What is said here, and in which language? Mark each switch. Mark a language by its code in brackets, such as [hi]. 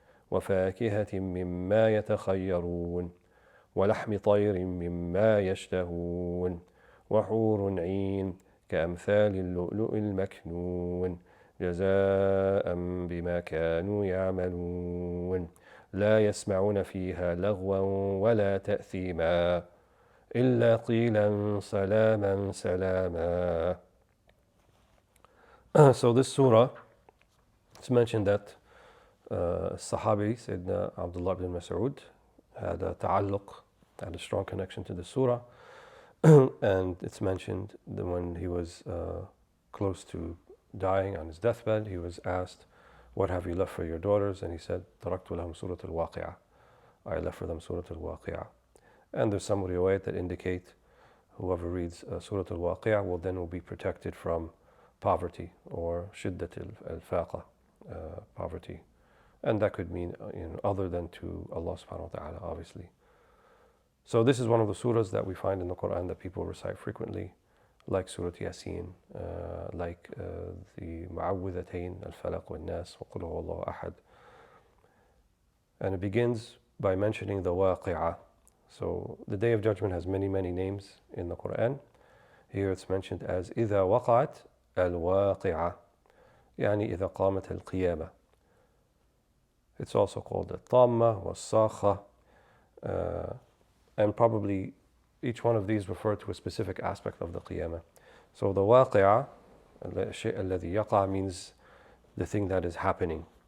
[ar] وفاكهة مما يتخيرون ولحم طير مما يشتهون وحور عين كأمثال اللؤلؤ المكنون جزاء بما كانوا يعملون لا يسمعون فيها لغوا ولا تأثيما إلا قيلا سلاما سلاما. [en] So this surah, it's mentioned that Sahabi, Sayyidina Abdullah ibn Mas'ud, had a ta'alluq, had a strong connection to the surah. And it's mentioned that when he was close to dying on his deathbed, he was asked, "What have you left for your daughters?" And he said, [ar] "Taraktu lahum Surah Al-Waqi'ah." [en] I left for them Surah Al-Waqi'ah. And there's some riwayat that indicate whoever reads Surah Al-Waqi'ah will be protected from poverty or shiddat al-faqa, poverty. And that could mean other than to Allah subhanahu wa ta'ala, obviously. So this is one of the surahs that we find in the Quran that people recite frequently, like Surah Yasin, like the Mu'awwidhatayn, Al-Falaq wal-Nas, [ar] wa Qul huwallahu ahad. [en] And it begins by mentioning the Waqi'ah. So the Day of Judgment has many, many names in the Quran. Here it's mentioned as [ar] إذا وقعت الواقعة, يعني إذا قامت القيامة. [en] It's also called the Tamma or Sakha, and probably each one of these refer to a specific aspect of the Qiyamah. So the Waqi'ah, [ar] الشيء الذي يقع, [en] means the thing that is happening.